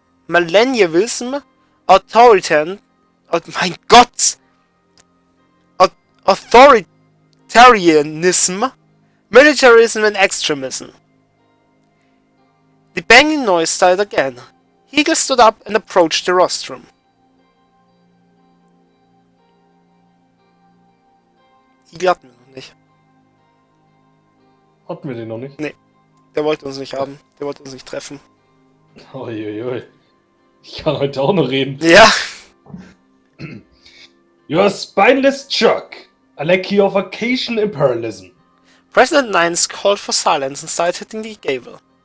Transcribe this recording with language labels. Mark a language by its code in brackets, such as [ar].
[en] millennialism, authoritarian, [de] oh mein Gott, [en] authoritarianism, militarism and extremism. The banging noise started again. Hegel stood up and approached the rostrum. [de] Hegel hatten wir noch nicht. Hatten wir den noch nicht? Nee, der wollte uns nicht haben. Der wollte uns nicht treffen. Uiuiui. Ich kann heute auch noch reden. Ja. [en] You're a spineless jerk. A lackey of occasion imperialism. President Nines called for silence and started hitting the gavel.